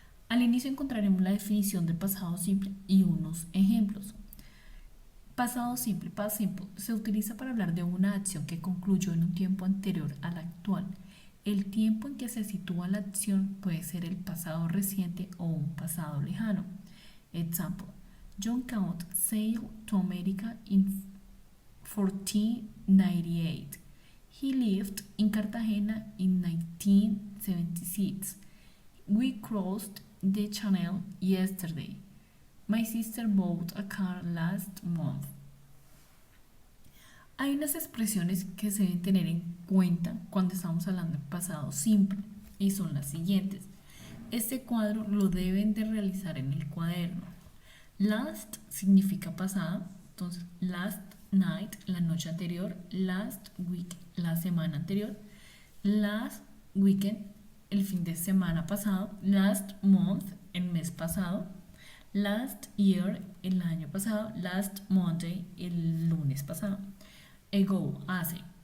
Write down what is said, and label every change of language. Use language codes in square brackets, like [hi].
[es] Al inicio encontraremos la definición del pasado simple y unos ejemplos. Pasado simple, past simple, se utiliza para hablar de una acción que concluyó en un tiempo anterior al actual. El tiempo en que se sitúa la acción puede ser el pasado reciente o un pasado lejano. [en] Example: John Count sailed to America in 1498. He lived in Cartagena in 1976. We crossed the channel yesterday. My sister bought a car last month. [es] Hay unas expresiones que se deben tener en cuenta cuando estamos hablando de pasado simple y son las siguientes. Este cuadro lo deben de realizar en el cuaderno. Last significa pasado, entonces last night, la noche anterior, last week, la semana anterior, last weekend, el fin de semana pasado, last month, el mes pasado, last year, el año pasado, last Monday, el lunes pasado. Ago, hace.